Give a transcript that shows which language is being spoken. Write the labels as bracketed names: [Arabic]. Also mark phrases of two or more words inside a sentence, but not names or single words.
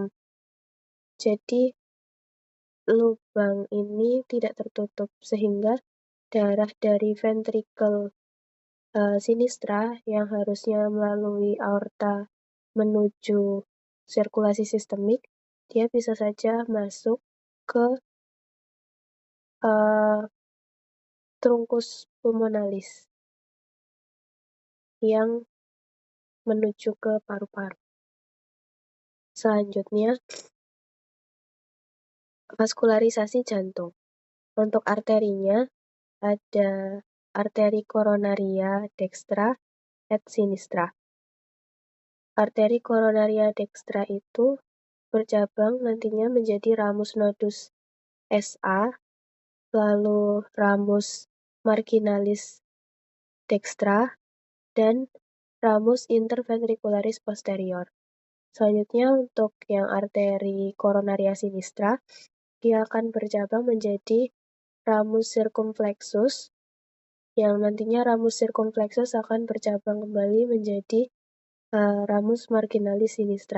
[Indonesian] Jadi lubang ini tidak tertutup sehingga darah dari [Latin] ventricle sinistra [Indonesian] yang harusnya melalui aorta menuju sirkulasi sistemik, dia bisa saja masuk ke [Latin] truncus pulmonalis [Indonesian] yang menuju ke paru-paru. Selanjutnya, vaskularisasi jantung. Untuk arterinya ada arteri koronaria [Latin] dextra, et sinistra. [Indonesian] Arteri koronaria dextra itu bercabang nantinya menjadi [Latin] ramus nodus SA, [Indonesian] lalu [Latin] ramus marginalis dextra, [Indonesian] dan [Latin] ramus interventricularis posterior. [Indonesian] Selanjutnya untuk yang arteri koronaria sinistra, dia akan bercabang menjadi [Latin] ramus circumflexus, [Indonesian] yang nantinya [Latin] ramus circumflexus [Indonesian] akan bercabang kembali menjadi [Latin] ramus marginalis sinistra.